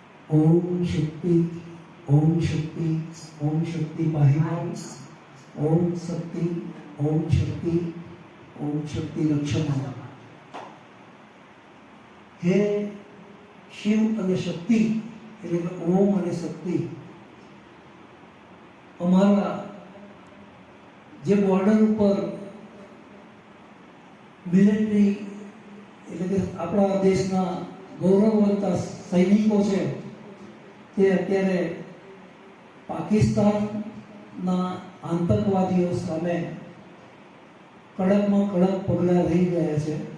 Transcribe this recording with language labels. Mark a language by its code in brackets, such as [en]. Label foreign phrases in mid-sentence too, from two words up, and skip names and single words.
[sa] ओम शक्ति ओम शक्ति ओम शक्ति पाहिमाम ओम शक्ति ओम शक्ति ओम शक्ति रक्षमाम। हे शिव [gu] અને શક્તિ એટલે કે ઓમ અને શક્તિ અમારા જે બોર્ડર ઉપર મિલિટરી એટલે કે આપણા દેશના ગૌરવવંતા સૈનિકો છે તે અત્યારે પાકિસ્તાનના આતંકવાદીઓ સામે કડકમાં કડક પગલાં લઈ રહ્યા છે।